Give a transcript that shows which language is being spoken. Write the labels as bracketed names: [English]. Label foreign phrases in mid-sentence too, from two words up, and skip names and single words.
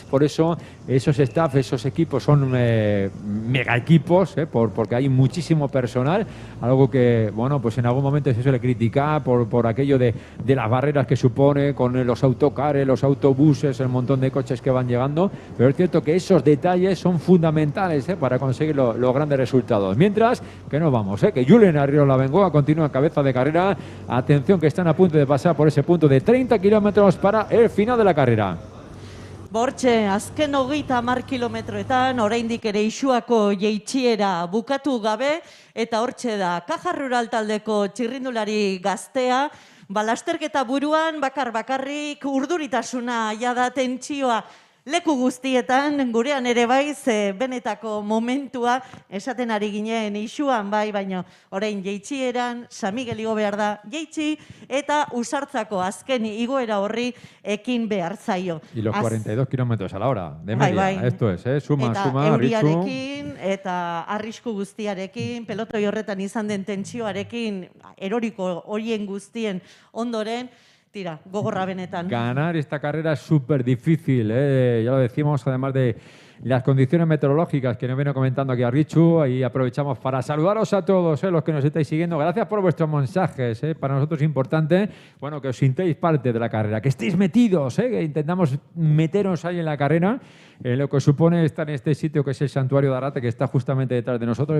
[Spanish] Por eso esos staff, esos equipos son mega equipos, porque hay muchísimo personal, algo que, bueno, pues en algún momento se suele criticar por aquello de las barreras que supone con los autocares, los autobuses, el montón de coches que van llegando, pero es cierto que esos detalles son fundamentales para conseguir los grandes resultados. Mientras que nos vamos, que Julen Arriola Bengoa continúa en cabeza de carrera. Atención que están a punto de pasar por ese punto de 30 kilómetros para el final de la carrera. [Basque] Bortxe, azken 30 kilometroetan, oraindik ere Isuako jeitxiera bukatu gabe, eta hortxe da, Caja Rural taldeko txirrindulari gaztea, lasterketa buruan, bakarrik urduritasuna, jada tentsioa leku guztietan, gurean ere bai, ze benetako momentua esaten ari ginen isuan bai, baina orain jeitxieran, San Miguel igo behar da jeitxi, eta Usartzako azken igoera horri ekin behar zaio. [Spanish] Y los 42 kilómetros a la hora, de [Basque] Bai, [Spanish] media. [Basque] bai. [Spanish] Esto es, suma, [Basque] Eta [Spanish] suma, Ritsu. [Basque] euriarekin, eta arrisku guztiarekin, pelotoi horretan izan den tentsioarekin, eroriko horien guztien ondoren, tira, gogorra benetan. [Spanish] Ganar esta carrera es súper difícil, ¿eh? Ya lo decimos, además de las condiciones meteorológicas que nos viene comentando aquí a Richu, y aprovechamos para saludaros a todos, los que nos estáis siguiendo. Gracias por vuestros mensajes, para nosotros es importante, bueno, que os sintáis parte de la carrera, que estéis metidos, que intentamos meteros ahí en la carrera, lo que supone estar en este sitio que es el Santuario de Arrate, que está justamente detrás de nosotros.